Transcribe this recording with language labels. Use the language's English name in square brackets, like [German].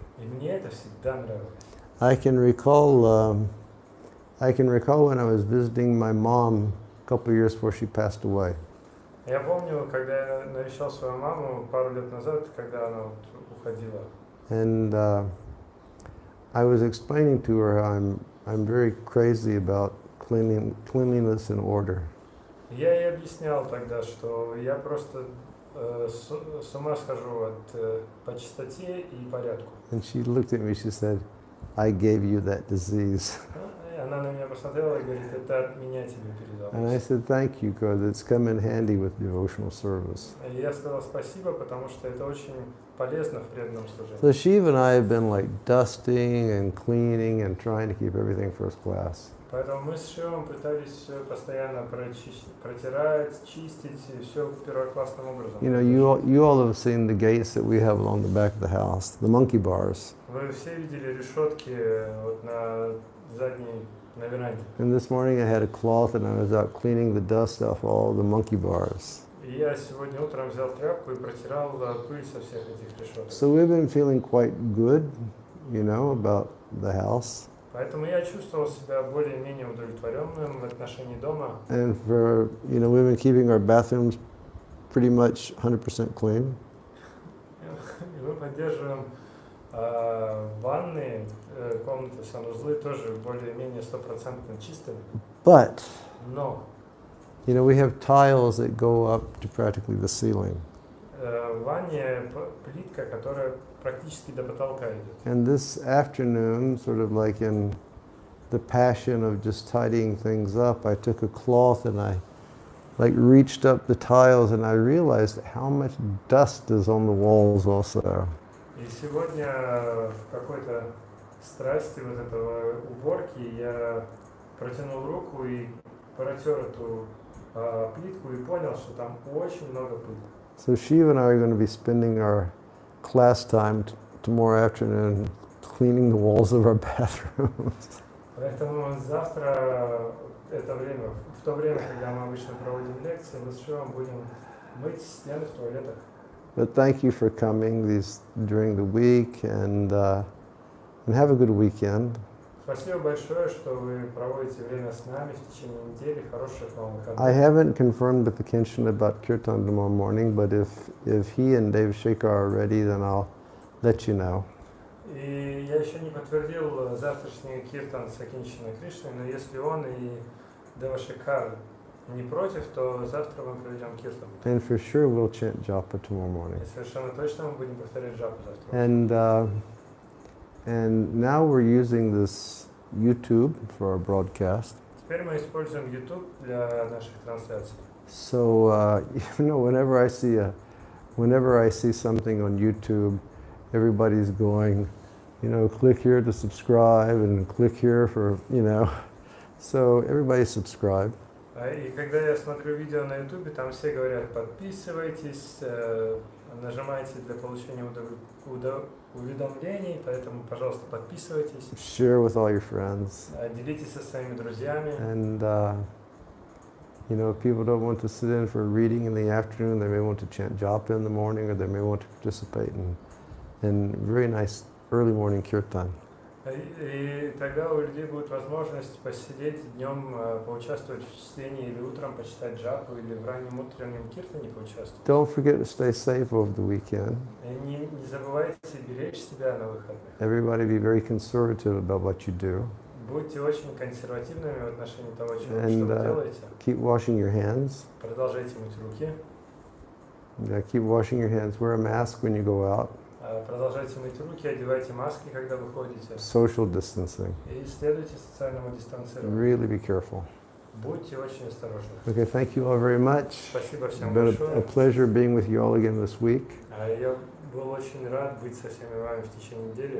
[Russian] И мне это всегда нравилось. [English] I can recall when I was visiting my mom a couple of years before she passed away. [Russian] Я помню, когда я навещал свою маму пару лет назад, когда она вот уходила. [English] And I was explaining to her I'm very crazy about cleanliness and order. [Russian] Я ей объяснял тогда, что я просто с ума схожу по чистоте и порядку. [English] And she looked at me, she said, I gave you that disease. [Russian] И она на меня посмотрела и говорит, это от меня тебе [English] And I [Russian] передалось. [English] said, thank you, because it's come in handy with devotional service. [Russian] И я сказал спасибо, потому что это очень полезно в преданном служении. [English] So Shiva and I have been like dusting and cleaning and trying to keep everything first class. [Russian] Поэтому мы с Шивом пытались все постоянно протирать, чистить, и все первоклассным образом. [English] You know, you all have seen the gates that we have along the back of the house, the monkey bars. [Russian] Вы все видели решетки вот на задней, на веранде. [English] And this morning I had a cloth and I was out cleaning the dust off all the monkey bars. [Russian] И я сегодня утром взял тряпку и протирал пыль со всех этих решеток. [English] So we've been feeling quite good, you know, about the house. [Russian] Поэтому я чувствовал себя более-менее удовлетворенным в отношении дома. [English] And for, you know, we've been keeping our bathrooms pretty much 100% clean. [Russian] И мы поддерживаем ванны, комнаты, санузлы тоже более-менее 100% чистыми. [English] But, [Russian] Но [English] you know, we have tiles that go up to practically the ceiling. [Russian] в ванне плитка, которая практически до потолка идет. [English] And this afternoon, sort of like in the passion of just tidying things up, I took a cloth and I like reached up the tiles and I realized how much dust is on the walls also. [Russian] И сегодня в какой-то страсти вот этого уборки я протянул руку и протер эту плитку и понял, что там очень много пыли. [English] So Shiva and I are going to be spending our class time tomorrow afternoon cleaning the walls of our bathrooms. [Russian] Поэтому завтра это время, в то время, когда мы обычно проводим лекции, мы с Шивом будем мыть стены в туалетах. [English] But thank you for coming during the week and have a good weekend. [Russian] Спасибо большое, что вы проводите время с нами в течение недели. Хороших вам выходных. [English] I haven't confirmed with the Kenshin about Kirtan tomorrow morning, but if he and Dave Shekhar are ready, then I'll let you know. [Russian] И я еще не подтвердил завтрашний киртан с Акинчиной Кришной, но если он и Дева Шекар не против, то завтра мы проведем киртан. [English] And for sure we'll chant japa tomorrow morning. [Russian] И совершенно точно мы будем повторять джапу завтра. [English] And now we're using this YouTube for our broadcast. [Russian] Теперь мы используем YouTube для наших трансляций. [English] So you know, whenever I see something on YouTube, everybody's going, you know, click here to subscribe and click here for, you know. So everybody subscribe. [Russian] И когда я смотрю видео на YouTube, там все говорят, подписывайтесь, нажимайте для получения уведомлений, поэтому, пожалуйста, подписывайтесь. [English] Share with all your friends. [Russian] Делитесь со своими друзьями. [English] And you know, if people don't want to sit in for a reading in the afternoon, they may want to chant japa in the morning, or they may want to participate in very nice early morning kirtan. [Russian] И тогда у людей будет возможность посидеть днем, поучаствовать в чтении, или утром почитать джапу, или в раннем утреннем киртане поучаствовать. [English] Don't forget to stay safe over the weekend. [Russian] И не забывайте беречь себя на выходных. [English] Everybody be very conservative about what you do. [Russian] Будьте очень консервативными в отношении того, что вы [English] And [Russian] делаете. [English] keep washing your hands. [Russian] Продолжайте мыть руки. [English] Keep washing your hands. Wear a mask when you go out. [Russian] Продолжайте мыть руки, одевайте маски, когда выходите. [English] Social distancing. [Russian] И следуйте социальному дистанцированию. [English] Really be careful. [Russian] Будьте очень осторожны. [English] Okay, thank you all very much. [Russian] Спасибо всем [English] It's been [Russian] большое. [English] a pleasure being with you all again this week. [Russian] Я был очень рад быть со всеми вами в течение недели.